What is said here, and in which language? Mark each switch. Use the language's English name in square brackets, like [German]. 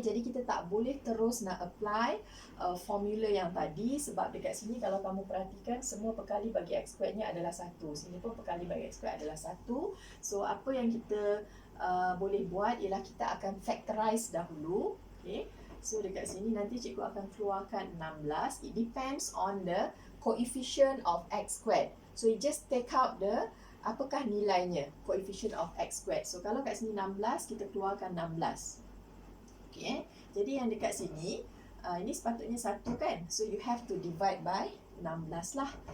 [Malay] Jadi kita tak boleh terus nak apply formula yang tadi, sebab dekat sini kalau kamu perhatikan semua perkali bagi x squared nya adalah 1. Sini pun perkali bagi x squared adalah 1. So apa yang kita boleh buat ialah kita akan factorize dahulu. Okay. So dekat sini nanti cikgu akan keluarkan 16. [English] It depends on the coefficient of x squared. So you just take out the [Malay] apakah nilainya, [English] coefficient of x squared. [Malay] So kalau kat sini 16, kita keluarkan 16. Okay. Jadi yang dekat sini ini sepatutnya 1 kan. [English] So you have to divide by 16 lah.